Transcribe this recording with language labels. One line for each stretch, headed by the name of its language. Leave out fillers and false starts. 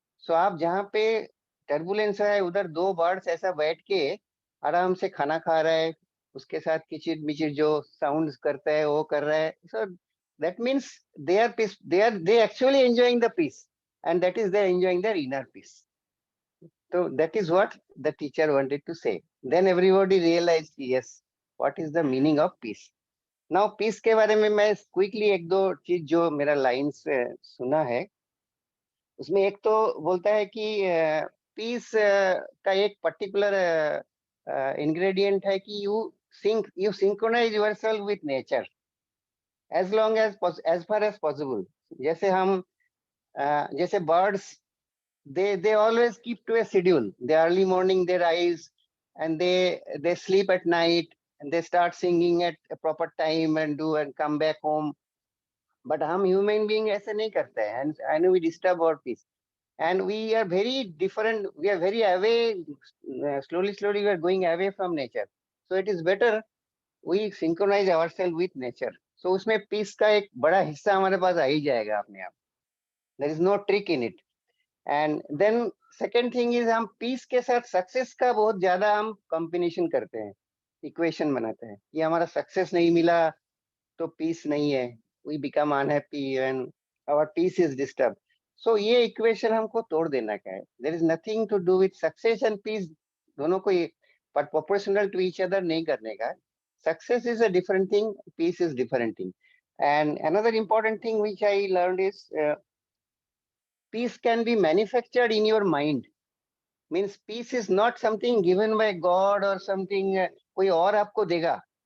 Hindi: सो आप जहाँ पे टर्बुलेंस है उधर दो बर्ड्स ऐसा बैठ के आराम से खाना खा रहा है, उसके साथ किचिर मिचिर जो साउंड्स करता है वो कर रहा है।
English: So that means they are peace, they actually enjoying the peace, and that is they enjoying their inner peace. So that is what the teacher wanted to say. Then everybody realized, yes, what is the meaning of peace?
Hindi: Now peace के बारे में मैं quickly एक दो चीज जो मेरा lines सुना है, उसमें एक तो बोलता है कि पीस का एक पर्टिकुलर ingredient है कि
English: you synchronize yourself with nature as long as far as possible.
Hindi: जैसे हम जैसे
English: birds, they always keep to a schedule. The early morning they rise and they sleep at night and they start singing at a proper time and come back home. But
Hindi: हम
English: human being
Hindi: ऐसे नहीं करते हैं,
English: and we disturb our peace. And we are very different. We are very away. Slowly we are going away from nature. So it is better we synchronize ourselves with nature.
Hindi: So उसमें peace का एक बड़ा हिस्सा हमारे पास आ ही जाएगा अपने आप.
English: There is no trick in it. And then second thing is
Hindi: हम peace के साथ success का बहुत ज़्यादा हम combination करते हैं, equation बनाते हैं. ये हमारा success नहीं मिला तो peace नहीं है.
English: We become unhappy and our peace is disturbed.
Hindi: So ये equation हमको तोड़ देना का है.
English: There is nothing to do with success and peace.
Hindi: दोनों को
English: but proportional to each other
Hindi: नहीं करने का.
English: Success is a different thing. Peace is different thing. And another important thing which I learned is peace can be manufactured in your mind. Means peace is not something given by God or something
Hindi: कोई और आपको देगा.